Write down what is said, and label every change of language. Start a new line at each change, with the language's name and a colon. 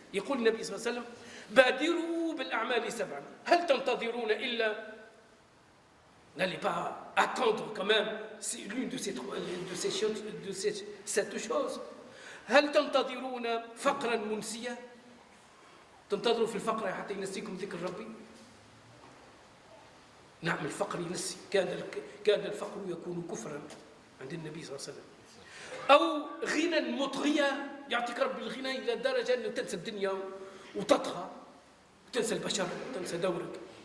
Arabic: يقول النبي صلى الله عليه وسلم: بادروا بالأعمال 7. هل تنتظرون إلا.
French: N'allez pas attendre quand même l'une de ces 7 choses.
Arabic: هل تنتظرون فقرا منسيا؟ تنتظروا في الفقر حتى ينسيكم ذكر ربي؟ نعم، الفقر ينسي. كان الفقر يكون كفرا عند النبي صلى الله عليه وسلم. أو غنى مطغيا، يعطيك ربي الغنى إلى درجة أنه تنسى الدنيا وتطغى، تنسى البشر، تنسى دورك.